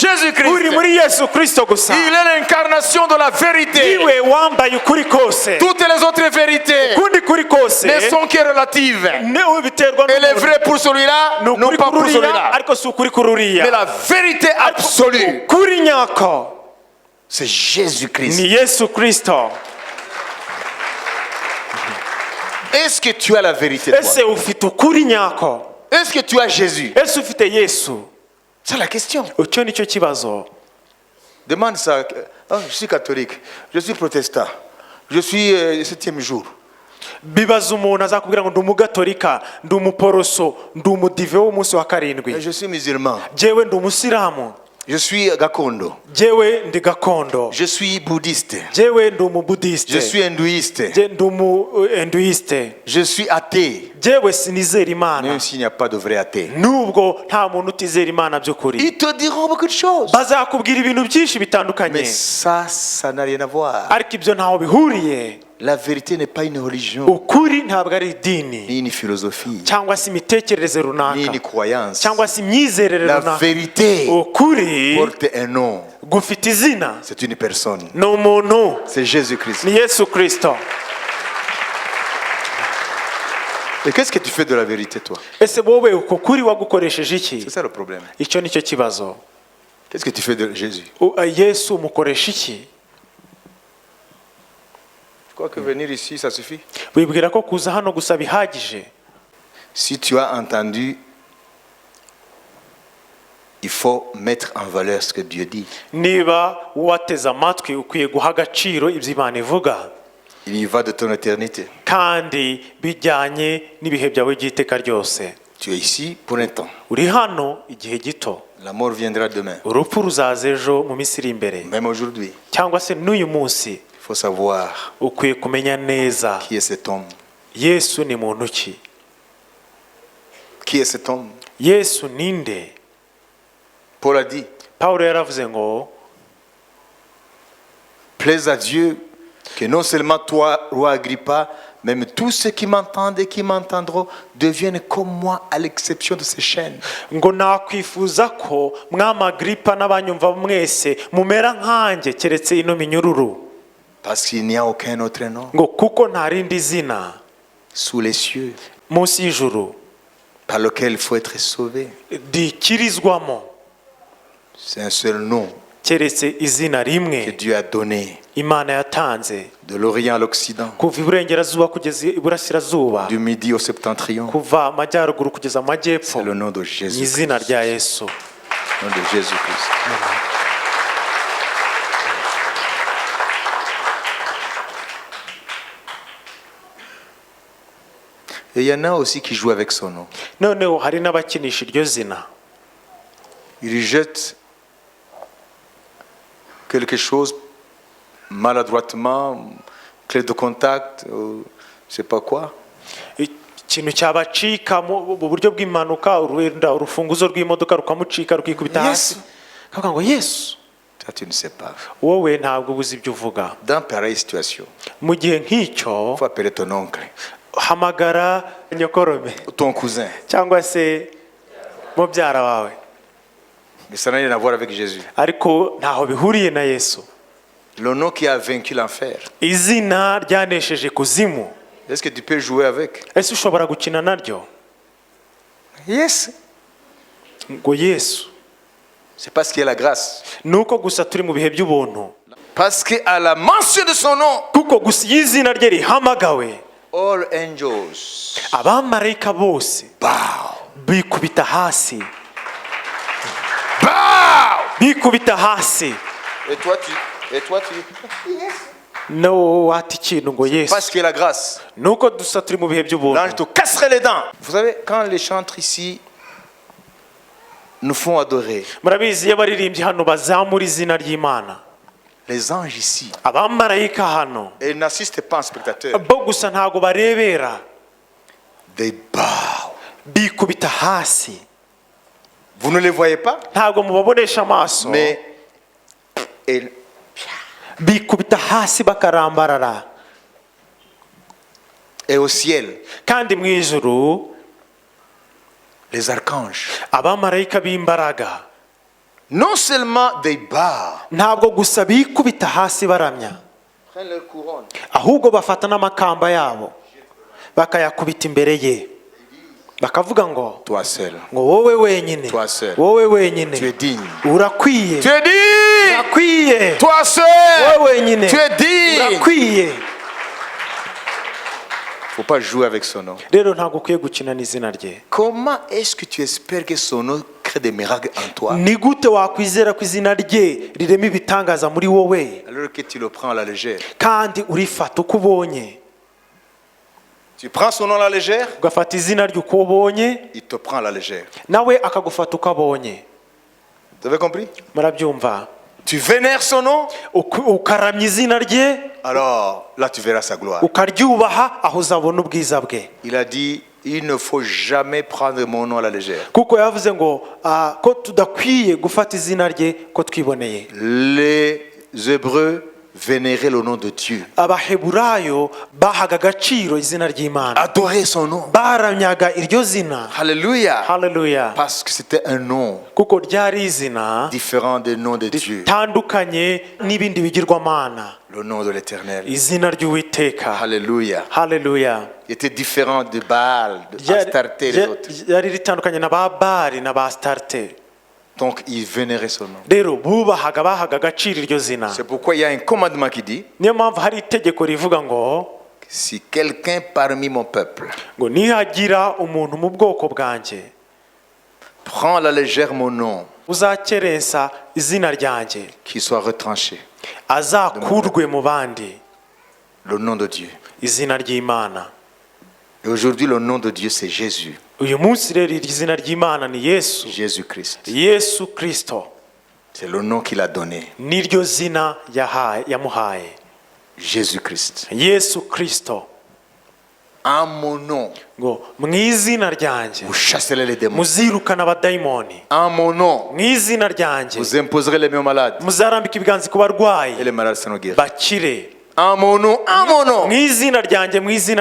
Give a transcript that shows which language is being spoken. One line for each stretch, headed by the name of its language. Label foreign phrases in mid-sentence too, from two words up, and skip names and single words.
French: Jésus-Christ.
Kinyarwanda: muri Yesu Kristo gusa.
French: Il est l'incarnation de la vérité.
Kinyarwanda: niwe wambaye ukuri kose,
French: Toutes les autres vérités
Kinyarwanda: ukundi kuri kose
French: ne sont que relatives.
Kinyarwanda: niwe biterwa
French: Elle est
Kinyarwanda: n'umuntu.
French: vraie pour celui-là,
Kinyarwanda: Ni
French: non
Kinyarwanda: ukuri
French: pas
Kinyarwanda: kuri
French: pour
Kinyarwanda: uriya,
French: celui-là.
Kinyarwanda: ariko si ukuri kuri uriya.
French: Mais la vérité absolue,
Kinyarwanda: ukuri nyako
French: c'est Jésus-Christ.
Kinyarwanda: ni Yesu Kristo.
French: Est-ce que tu as la vérité, toi?
Kinyarwanda: ese ufite ukuri nyako?
French: Est-ce que tu as Jésus?
Kinyarwanda: ese ufite Yesu?
French: C'est la question.
Kinyarwanda: icyo nicyo kibazo.
French: Demande ça. Oh, je suis catholique, je suis protestant, je suis septième jour.
Kinyarwanda: bibaza umuntu azakubwira ngo ndi umugatolika, ndi umuporoso, ndi umudive w'umunsi wa karindwi,
French: Je suis musulman,
Kinyarwanda: jewe ndi umusilamu,
French: je suis gakondo,
Kinyarwanda: jewe ndi gakondo,
French: je suis bouddhiste,
Kinyarwanda: jewe ndi umubudisite,
French: je suis hindouiste,
Kinyarwanda: ndi umuenduiste,
French: je suis athée,
Kinyarwanda: jewe sinizera Imana,
French: même s'il n'y a pas de vrai athée.
Kinyarwanda: nubwo nta muntu utizera Imana by'ukuri.
French: Ils te diront beaucoup de choses.
Kinyarwanda: bazakubwira ibintu byinshi bitandukanye,
French: Mais ça n'a rien à voir.
Kinyarwanda: ariko ibyo ntaho bihuriye.
French: La vérité n'est pas une religion,
Kinyarwanda: ukuri ntabwo ari idini
French: ni une philosophie,
Kinyarwanda: cyangwa se imitekerereze ni runaka
French: une croyance.
Kinyarwanda: cyangwa se imyizerere
French: La
Kinyarwanda: runaka.
French: vérité
Kinyarwanda: ukuri
French: porte un nom,
Kinyarwanda: gufite izina,
French: c'est une personne,
Kinyarwanda: ni umuntu,
French: c'est Jésus-Christ.
Kinyarwanda: ni Yesu Kristo.
French: Et qu'est-ce que tu fais de la vérité, toi?
Kinyarwanda: ese wowe uko kuri wagukoresheje iki?
French: C'est ça le problème.
Kinyarwanda: icyo nicyo kibazo.
French: Qu'est-ce que tu fais de Jésus?
Kinyarwanda: Yesu umukoresha iki?
French: Je crois que venir ici, ça suffit.
Kinyarwanda: wibwira ko kuza hano gusa bihagije?
French: Si tu as entendu, il faut mettre en valeur ce que Dieu dit.
Kinyarwanda: niba wateze amatwi ukwiye guha agaciro ibyo Imana ivuga,
French: Il y va de ton éternité.
Kinyarwanda: kandi bijyanye n'ibihe byawe by'iteka ryose.
French: Tu es ici pour un temps.
Kinyarwanda: uri hano igihe gito,
French: La mort viendra demain.
Kinyarwanda: urupfu ruzaza ejo mu minsi iri imbere,
French: Même aujourd'hui,
Kinyarwanda: cyangwa se n'uyu munsi.
French: il faut savoir
Kinyarwanda: ukwiye kumenya neza
French: qui est cet homme.
Kinyarwanda: Yesu ni muntu ki.
French: Qui est cet homme?
Kinyarwanda: Yesu ninde?
French: Paul a dit,
Kinyarwanda: Pawulo yaravuze ngo
French: plaise à Dieu que non seulement toi, roi Agrippa, même tous ceux qui m'entendent et qui m'entendront deviennent comme moi à l'exception de ces chaînes.
Kinyarwanda: ngo nakwifuza ko mwami Agripa n'abanyumva mwese mumera nkanjye keretse ino minyururu.
French: Parce qu'il n'y a aucun autre nom
Kinyarwanda: ngo kuko nta rindi zina
French: sous les cieux
Kinyarwanda: munsi y'ijuru
French: par lequel il faut être sauvé.
Kinyarwanda: rikirizwamo
French: C'est un seul nom
Kinyarwanda: keretse izina
French: que
Kinyarwanda: rimwe
French: Dieu a donné
Kinyarwanda: imana yatanze
French: de l'Orient à l'Occident,
Kinyarwanda: kuva iburengerazuba kugeza iburasirazuba
French: du Midi au Septentrion.
Kinyarwanda: kuva amajyaruguru kugeza amajyepfo
French: C'est le nom de
Kinyarwanda: mu
French: Jésus.
Kinyarwanda: izina rya yesu
French: Le nom de Jésus-Christ. Et il y en a aussi qui jouent avec son nom.
Kinyarwanda: noneho hari n'abakinisha iryo zina
French: Ils jettent quelque chose maladroitement, clé de contact, je sais pas quoi.
Kinyarwanda: ikintu cyabacika mu buryo bw'impanuka wenda urufunguzo rw'imodoka rukamucika rukikubita hasi Yesu. kavuga ngo yesu
French: Toi, tu ne sais pas.
Kinyarwanda: wowe ntabwo ubuze ibyo uvuga
French: Dans pareille situation,
Kinyarwanda: mu gihe nk'icyo
French: il faut appeler ton oncle,
Kinyarwanda: hamagara nyokorome
French: ton cousin.
Kinyarwanda: cyangwa se mubyara wawe
French: Mais ça n'a rien à voir avec Jésus.
Kinyarwanda: ariko ntaho bihuriye na yesu
French: Le nom qui a vaincu l'enfer.
Kinyarwanda: izina ryanesheje kuzimu
French: Est-ce que tu peux jouer avec?
Kinyarwanda: ese ushobora gukina naryo
English: Yes.
Kinyarwanda: ngo yesu
French: C'est parce qu'il y a la grâce.
Kinyarwanda: ni uko gusa turi mu bihe by'ubuntu
French: Parce qu'à la mention de son nom,
Kinyarwanda: kuko gusa iyo izina rye rihamagawe
English: all angels
Kinyarwanda: abamarayika bose
English: bow.
Kinyarwanda: bikubita hasi
English: Bow.
Kinyarwanda: bikubita hasi
French: Et toi, tu.
Kinyarwanda: no wata ikintu ngo yesu
French: Parce qu'il y a la grâce.
Kinyarwanda: ni uko dusa turi mu bihe
French: L'ange
Kinyarwanda: by'ubuntu
French: te casserait les dents. Vous savez, quand les chantres ici nous font adorer,
Kinyarwanda: murabizi iyo abaririmbyi hano bazamura izina ry'imana
French: les anges ici,
Kinyarwanda: abamarayika hano
French: et ils n'assistent pas en spectateur.
Kinyarwanda: bo gusa ntabwo barebera
English: They bow.
Kinyarwanda: bikubita hasi
French: Vous ne les voyez pas,
Kinyarwanda: ntabwo mubabonesha amaso
French: mais et
Kinyarwanda: bikubita hasi bakarambarara
French: au ciel,
Kinyarwanda: kandi mu ijuru
French: les archanges,
Kinyarwanda: abamarayika b'imbaraga
French: non seulement
English: they bow,
Kinyarwanda: ntabwo gusa bikubita hasi baramya
French: prennent leur couronne,
Kinyarwanda: ahubwo bafata n'amakamba yabo bakayakubita imbere ye bakavuga ngo
French: toi seul,
Kinyarwanda: ngo wowe wenyine
French: Toi seul.
Kinyarwanda: wowe
French: tu es
Kinyarwanda: wenyine
French: digne.
Kinyarwanda: urakwiye
French: Tu es digne,
Kinyarwanda: urakwiye
French: toi seul,
Kinyarwanda: wowe wenyine
French: tu es digne.
Kinyarwanda: urakwiye
French: Faut pas jouer avec son nom.
Kinyarwanda: rero ntabwo ukwiye gukina n'izina rye
French: Comment est-ce que tu espères que son nom crée des miracles en toi
Kinyarwanda: ni gute wakwizera ko izina rye rirema ibitangaza muri wowe
French: alors que tu le prends à la légère?
Kinyarwanda: kandi urifata uko ubonye
French: Tu prends son nom à la légère,
Kinyarwanda: ugafata izina rye uko ubonye
French: il te prend à la légère.
Kinyarwanda: nawe akagufata uko abonye
French: Vous avez compris?
Kinyarwanda: murabyumva
French: Tu vénères son nom,
Kinyarwanda: ukaramya izina rye
French: alors là tu verras sa gloire.
Kinyarwanda: ukaryubaha aho uzabona ubwiza bwe
French: Il a dit, il ne faut jamais prendre mon nom à la légère.
Kinyarwanda: kuko yavuze ngo ko tudakwiye gufata izina rye ko twiboneye
French: Les Hébreux vénéraient le nom de Dieu.
Kinyarwanda: abaheburayo bahaga agaciro izina ry'imana
French: Adorer son nom.
Kinyarwanda: baramyaga iryo zina
French: Alléluia.
Kinyarwanda: haleluya
French: Parce que c'était un nom
Kinyarwanda: kuko ryari izina
French: différent des noms de Dieu.
Kinyarwanda: ritandukanye n'ibindi bigirwamana
French: Le nom de l'Éternel.
Kinyarwanda: izina ry'uwiteka
French: Alléluia.
Kinyarwanda: haleluya
French: Il était différent de Baal, de Astarté et les autres.
Kinyarwanda: ryari ritandukanye na ba bari na ba starte
French: Donc il vénérait son nom.
Kinyarwanda: rero bubahaga bahaga agaciro iryo zina
French: C'est pourquoi il y a un commandement qui dit,
Kinyarwanda: niyo mpamvu hari itegeko rivuga ngo
French: si quelqu'un parmi mon peuple
Kinyarwanda: ngo nihagira umuntu mu bwoko bwanjye
French: prend à la légère mon nom,
Kinyarwanda: uzakerensa izina ryanjye
French: qu'il soit retranché.
Kinyarwanda: azakurwe mu bandi
French: Le nom de Dieu.
Kinyarwanda: izina ry'imana
French: Et aujourd'hui, le nom de Dieu, c'est Jésus.
Kinyarwanda: uyu munsi rero iri zina ry'imana ni yesu
French: Jésus-Christ.
Kinyarwanda: yesu kirisito
French: C'est le nom qu'il a donné.
Kinyarwanda: niryo zina yamuhaye
French: Jésus-Christ.
Kinyarwanda: yesu kirisito
French: En mon nom,
Kinyarwanda: ngo mu izina ryanjye
French: vous chasserez les démons.
Kinyarwanda: muzirukana abadayimoni
French: En mon nom,
Kinyarwanda: mu izina ryanjye
French: vous imposerez les mains aux malades.
Kinyarwanda: muzarambika ibiganza ku
French: Et
Kinyarwanda: barwayi
French: les malades seront guéris.
Kinyarwanda: bakire
French: En mon nom, en mon nom.
Kinyarwanda: mu izina ryanjye mu izina